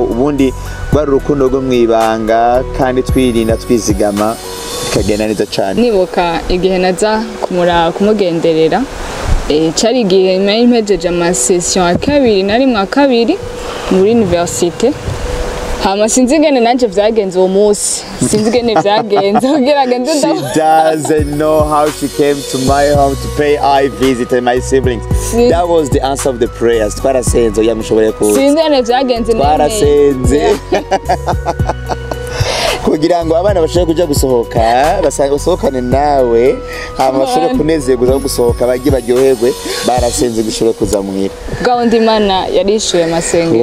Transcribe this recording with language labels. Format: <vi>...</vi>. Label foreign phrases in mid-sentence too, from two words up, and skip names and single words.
<rn>Ubundi rwari urukundo rwo mwibanga kandi twirinda twizigama bikagenda neza cyane. Nibuka igihe naza kumugenderera cyari igihe nari mpejeje amasession ya kabiri nari mu kabiri muri université. Hama sinzi ingene nanje vyagenze uwo munsi, sinzi ingene vyagenze kugira ngende</rn> <en>She doesn't know how she came to my home to pay I visit and my siblings. That was the answer of the prayers.</en> <rn>Twarasenze yamushobore kuza. Sinzi ingene vyagenze twarasenze kugira ngo abana bashobore kuja gusohoka basohokane nawe hama bashobore kunezerwa gusohoka bagiye baryoherwe barasenze gushobora kuza muhira gahunda Imana yarishuye amasengesho.</rn>